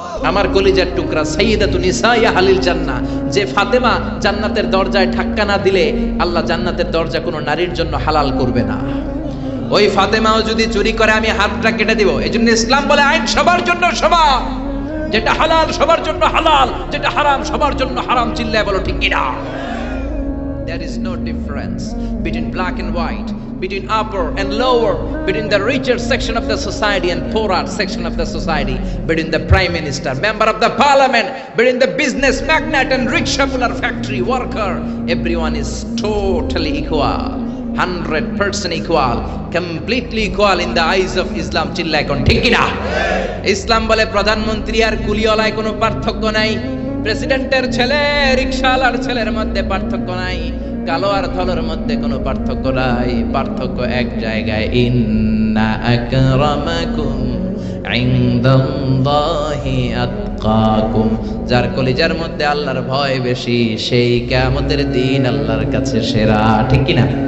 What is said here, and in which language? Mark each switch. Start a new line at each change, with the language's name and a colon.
Bangla: আমার কলিজার টুকরা সাইয়্যিদাতুন নিসাই আহলিল জান্নাহ, যে ফাতেমা জান্নাতের দরজায় ধাক্কা না দিলে আল্লাহ জান্নাতের দরজা কোনো নারীর জন্য হালাল করবে না। ওই ফাতেমাও যদি চুরি করে, আমি হাতটা কেটে দিব। এজন্য ইসলাম বলে আইন সবার জন্য সমান। যেটা হালাল সবার জন্য হালাল, যেটা হারাম সবার জন্য হারাম। চিল্লায় বলো ঠিক কিনা?
English: There is no difference between black and white, between upper and lower, between the richer section of the society and poorer section of the society, between the prime minister, member of the parliament, between the business magnate and rickshaw puller, factory worker. Everyone is totally equal, 100% equal, completely equal in the eyes of Islam.
Bangla: চিল্লায় কোন ঠিক কিনা? ইসলাম বলে প্রধানমন্ত্রী আর কুলিওয়ালায় কোনো পার্থক্য নাই। প্রেসিডেন্টের ছেলে রিকশাওয়ালার ছেলের মধ্যে পার্থক্য নাই, কালো আর ধলোর মধ্যে কোনো পার্থক্য নাই, পার্থক্য এক জায়গায়,
Arabic: ইন্না আকরামাকুম ইনদাল্লাহি আতকাকুম,
Bangla: যার কলিজার মধ্যে আল্লাহর ভয় বেশি সেই কিয়ামতের দিন আল্লাহর কাছে সেরা। ঠিক কি না?